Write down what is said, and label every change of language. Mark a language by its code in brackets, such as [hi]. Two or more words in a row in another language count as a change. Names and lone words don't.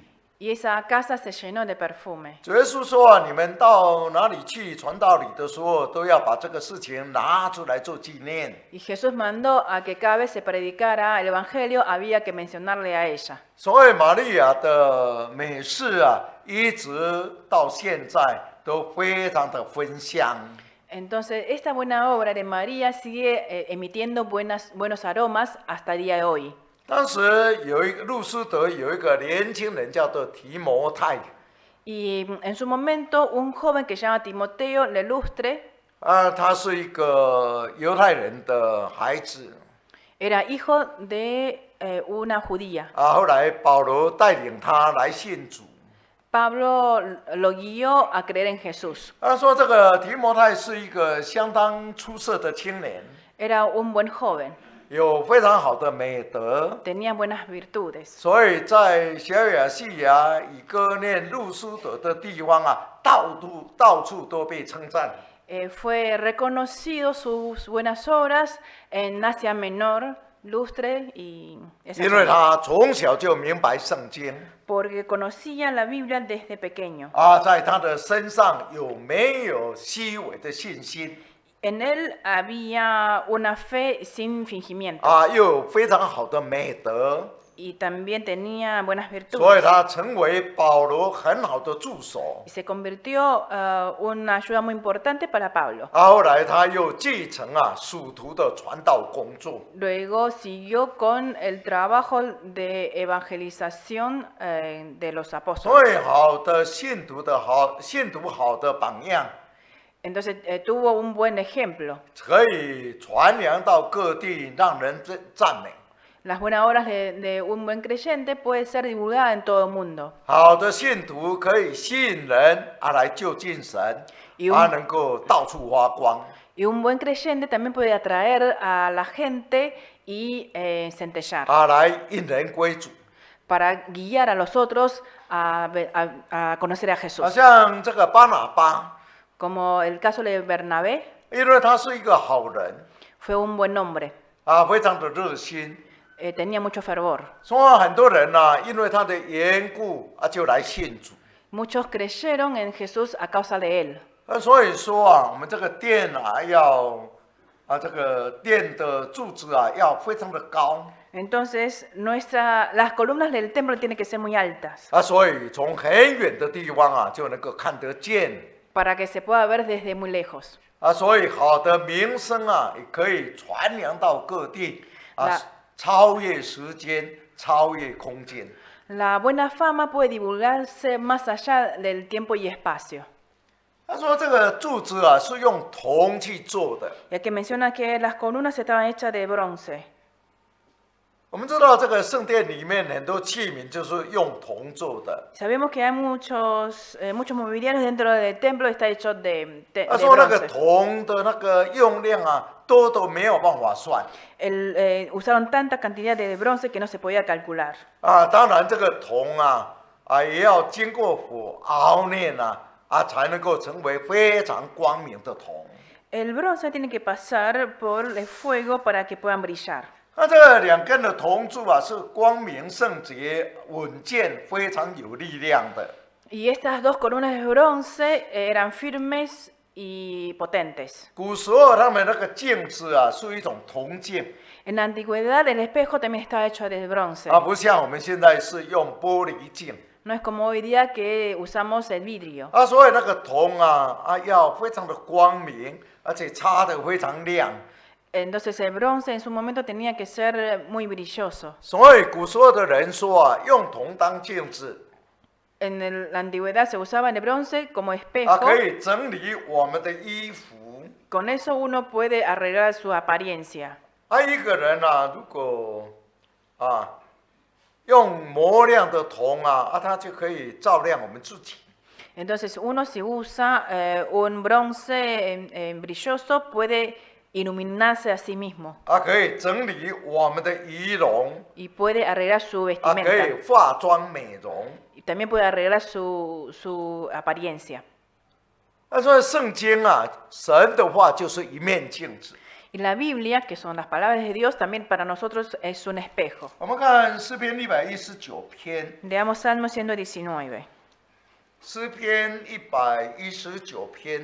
[es] Y esa casa se llenó de perfume. [zh] 主耶稣说啊，你们到哪里去传道理的时候，都要把这个事情拿出来做纪念。 [es] Y Jesús mandó a que cada vez se predicara el Evangelio, había que mencionarle a ella. [zh] 所以玛利亚的美事啊，一直到现在都非常的芬香。 [es] Entonces, esta buena obra de María sigue emitiendo buenos aromas hasta el día de hoy. [zh] 当时路斯德有一个年轻人叫做提摩太， [es] Y en su momento, un joven que se llama Timoteo Lelustre [zh] 他是一个犹太人的孩子 [es] era hijo de una judía. [zh] 后来保罗带领他来信主。 [es] Pablo lo guió a creer en Jesús. [zh] 他说这个提摩太是一个相当出色的青年， [es] Era un buen joven, [zh] 有非常好的美德， [es] tenía buenas virtudes. [zh] 所以在小亚细亚、以哥念、路斯德的地方啊，到处都被称赞。 [es] Fue reconocido sus buenas obras en Asia Menor, Lustre y esa [zh] 因为 [es] zona, [zh] 他从小就明白圣经 [es] porque conocía la Biblia desde pequeño. [zh] 在他的身上有没有虚伪的信心 [es] En él había una fe sin fingimiento [zh] 又有非常好的美德， [es] y también tenía buenas [zh] 所以 [es] virtudes. [zh] 他成为保罗很好的助手。 [es] Y se convirtió una ayuda muy importante para Pablo. [zh] 后来他又继承属徒的传道工作。 [es] Luego siguió con el trabajo de evangelización de los [zh] 所 [es] apóstoles. [zh] 以好的信徒好的榜样， [es] Entonces tuvo un buen ejemplo. [zh] 可以传扬到各地，让人赞美。 [es] Las buenas obras de un buen creyente puede ser divulgada en todo el mundo. [zh] 好的信徒可以吸引人来就近神，有能够到处发光。 [es] Y un buen creyente también puede atraer a la gente y centellar [zh] 来引人归主。 [es] para guiar a los otros a conocer a [zh] 好 [es] Jesús. [zh] 像这个巴拿巴， [es] Como el caso de Bernabé, [zh] 因为他是一个好人 [es] fue un buen hombre, [zh] 非常的热心， [es] tenía mucho fervor. [zh] 所以很多人因为他的缘故就来信主。 [es] Muchos creyeron en Jesús a causa de él. [zh] 所以说我们这个殿要这个殿的柱子要非常的高。 [es] Entonces, las columnas del templo tienen que ser muy altas [zh] 所以从很远的地方就能够看得见。 [es] para que se pueda ver desde muy lejos. [zh] 所以好的名声也可以传扬到各地超越时间，超越空间。 [es] La buena fama puede divulgarse más allá del tiempo y espacio. [zh] 他说这个柱子是用铜去做的。 [es] Ya que menciona que las columnas estaban hechas de bronce. [zh] 我们知道这个圣殿里面很多器皿就是用铜做的。 [es] Sabemos que hay muchos mobiliarios dentro del templo está hecho de [zh] 他说那个 [es] bronce. [zh] 铜的那个用量多都没有办法算。 [es] Usaron tanta cantidad de bronce que no se podía calcular. [zh] 当然这个铜也要经过火熬炼才能够成为非常光明的铜。 [es] El bronce tiene que pasar por el fuego para que puedan brillar. [zh] 那这两根的铜柱是光明圣洁、稳健、非常有力量的。 [es] Y estas dos columnas de bronce eran firmes y potentes. [zh] 古时候他们那个镜子是一种铜镜， [es] En la antigüedad el espejo también estaba hecho de bronce. [zh] 不像我们现在是用玻璃镜。 [es] No es como hoy día que usamos el vidrio. [zh] 所以那个铜要非常的光明，而且擦得非常亮。 [es] Entonces el bronce en su momento tenía que ser muy brilloso. [zh] 所以古时候的人说用铜当镜子。 [es] En la antigüedad se usaba el bronce como espejo. [zh] 可以整理我们的衣服。 [es] Con eso uno puede arreglar su apariencia. [zh] 一个人如果用磨亮的铜他就可以照亮我们自己。 [es] Entonces uno si usa un bronce brilloso puede iluminarse a sí mismo. [zh] 可以整理我们的仪容。 [es] Y puede arreglar su [zh] 可以 [es] vestimenta. [zh] 化妆美容。 [es] Y también puede arreglar su apariencia. [zh] 所以圣经神的话就是一面镜子。 [es] Y la Biblia, que son las palabras de Dios, también para nosotros es un espejo. [zh] 我们看诗篇119篇， [es] Leamos Salmo 119. [zh] 诗篇119篇。